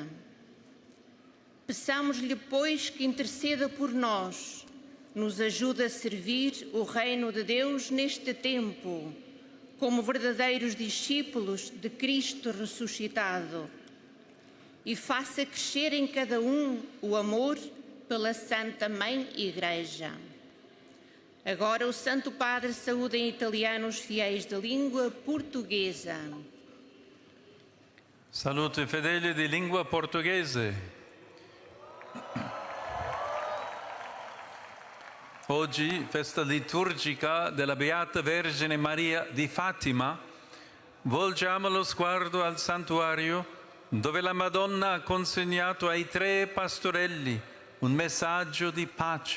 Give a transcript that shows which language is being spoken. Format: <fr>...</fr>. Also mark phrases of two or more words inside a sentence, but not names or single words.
<pt>Peçamos-lhe, pois, que interceda por nós, nos ajude a servir o reino de Deus neste tempo, como verdadeiros discípulos de Cristo ressuscitado, e faça crescer em cada um o amor pela Santa Mãe Igreja. Agora o Santo Padre saúda em italiano os fiéis da língua portuguesa.</pt> <it>Saluto i fedeli di lingua portoghese. Oggi, festa liturgica della Beata Vergine Maria di Fatima, volgiamo lo sguardo al santuario dove la Madonna ha consegnato ai 3 pastorelli un messaggio di pace.</it>